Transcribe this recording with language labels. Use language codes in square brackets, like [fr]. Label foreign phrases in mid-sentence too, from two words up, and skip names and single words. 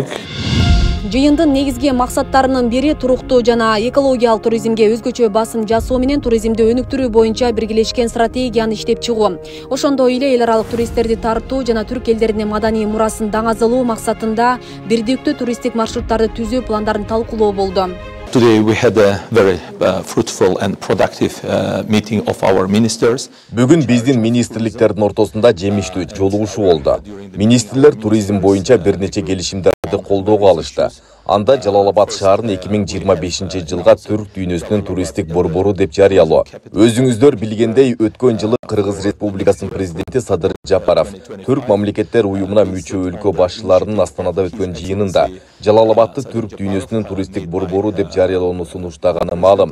[ky] Жыйындын негизги максаттарынын бири туруктуу жана экологиялык туризмге өзгөчө басым жасоо менен туризмди өнүктүрүү боюнча биргелешкен стратегияны иштеп чыгуу. Ошондой эле эл аралык туристтерди тартуу жана түрк элдеринин маданий мурасын даңазалоо максатында бирдиктүү туристтик маршруттарды түзүү пландарын талкуулоо болду. [en] Today we had a very fruitful and productive meeting of our ministers. [ky] Бүгүн биздин министрликтердин ортосунда жемиштүү жолугушуу болду. Министрлер туризм боюнча бир нече келишимдерди колдоого алышты. Анда Жалалабад шаарын 2025 жылга Түрк дүйнөсүнүн туристтик борбору деп жарыялоо. Өзүңүздөр билгендей, өткөн жылы Кыргыз Республикасынын президенти Садыр Жапаров Түрк мамлекеттер уюмуна мүчө өлкө башчыларынын Астанада өткөн жыйынында Жалалабадты Түрк дүйнөсүнүн туристтик борбору деп жарыялоону сунуштаганы маалым.